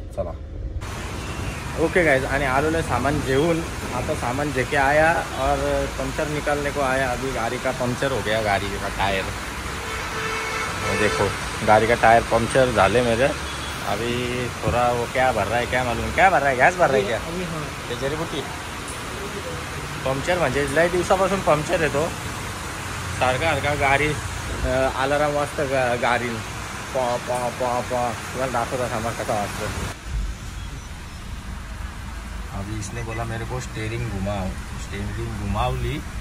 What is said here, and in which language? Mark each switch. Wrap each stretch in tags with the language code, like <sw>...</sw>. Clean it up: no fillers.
<mr>चला okay guys. आणि आलेलं सामान घेऊन आता</mr> <hi>सामान जेके आया और पंचर निकालने को आया. अभी गाड़ी का पंचर हो गया, गाड़ी का टायर. देखो गाड़ी का टायर पंचर</hi> <mr>झाले</mr> <hi>मेरे. अभी थोड़ा वो क्या भर रहा है क्या मालूम. क्या भर रहा है, गॅस भर रहा है क्या?</hi> <mr>ते जरीबुटी पंक्चर म्हणजे लय दिवसापासून पंक्चर येतो सारखा गाडी. अलाराम वाजतं गाडी पॉ पॉ पॉ पॉ. तुम्हाला दाखवता सामान कसा वाजतं.</mr> <hi>अभी इसने बोला मेरे को स्टेरिंग घुमावली.</hi>